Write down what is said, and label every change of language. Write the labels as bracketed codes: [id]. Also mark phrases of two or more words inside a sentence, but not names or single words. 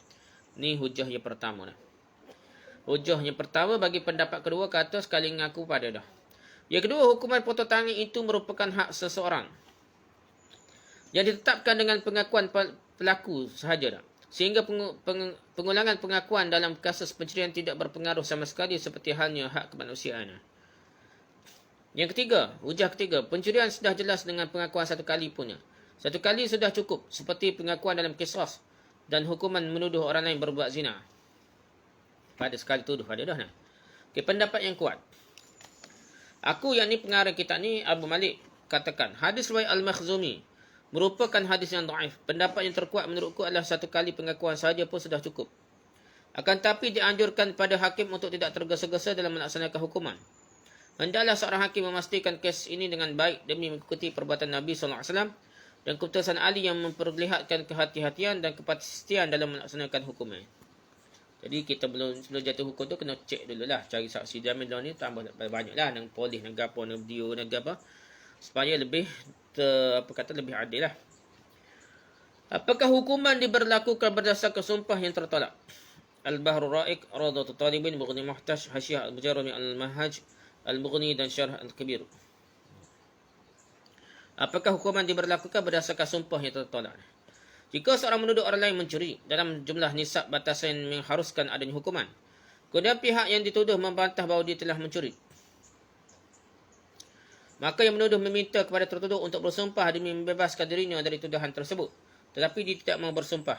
[ms] Ni hujah yang pertama dah. Hujah yang pertama bagi pendapat kedua kata sekali mengaku pada dah. Yang kedua, hukuman potong tangan itu merupakan hak seseorang yang ditetapkan dengan pengakuan pelaku sahaja dah. Sehingga pengulangan pengakuan dalam kasus pencurian tidak berpengaruh sama sekali seperti halnya hak kemanusiaan. Yang ketiga, hujah ketiga, pencurian sudah jelas dengan pengakuan 1 kali punya. 1 kali sudah cukup seperti pengakuan dalam qisas dan hukuman menuduh orang lain berbuat zina. Pada sekali tuduh ada dah. Okay, pendapat yang kuat. Aku yang ni pengarang kitab ni Abu Malik katakan hadis riwayat Al-Makhzumi merupakan hadis yang dhaif. Pendapat yang terkuat menurutku adalah 1 kali pengakuan sahaja pun sudah cukup. Akan tapi dianjurkan pada hakim untuk tidak tergesa-gesa dalam melaksanakan hukuman. Hendaklah seorang hakim memastikan kes ini dengan baik demi mengikuti perbuatan Nabi SAW dan keputusan Ali yang memperlihatkan kehati-hatian dan kepastian dalam melaksanakan hukuman. Jadi kita sebelum jatuh hukum tu kena cek dululah, cari saksi jamin dalam ni tambah banyaklah nang polis nang gapo nang video nang apa supaya lebih lebih adil lah. Apakah hukuman diberlakukan berdasarkan sumpah yang tertolak? Al-Bahrul Ra'iq, Rawdatul Talibin, Mughni Muhtaj, Hasyiah Al-Mujarrami Al-Manhaj, Al-Mughni dan Syarh Al-Kabir. Apakah hukuman diberlakukan berdasarkan sumpah yang tertolak? Jika seorang menuduh orang lain mencuri dalam jumlah nisab batasan yang mengharuskan adanya hukuman, kemudian pihak yang dituduh membantah bahawa dia telah mencuri, maka yang menuduh meminta kepada tertuduh untuk bersumpah demi membebaskan dirinya dari tuduhan tersebut, tetapi dia tidak mahu bersumpah.